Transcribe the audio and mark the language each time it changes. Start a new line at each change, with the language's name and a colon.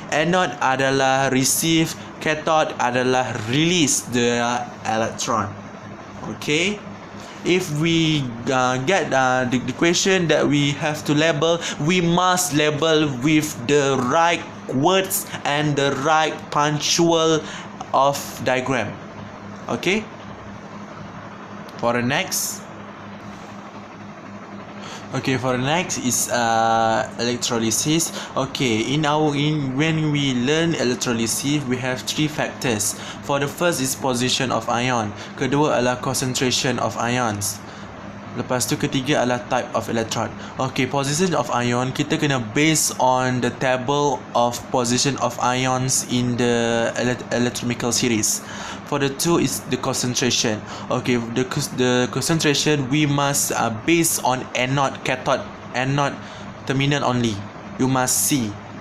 English: Anode adalah receive, cathode adalah release the electron. Okay, if we get the question that we have to label, we must label with the right words and the right punctual of diagram. Okay, for the next. Okay, for the next is electrolysis. Okay, when we learn electrolysis, we have three factors. For the first is position of ion.
Malay: Kedua adalah
English: concentration of ions.
Malay: Lepas tu ketiga adalah
English: type of electron. Okay, position of ion
Malay: kita kena
English: based on the table of position of ions in the electrochemical series. For the two is the concentration. Okay, the concentration we must based on anode, cathode, anode terminal only. You must see.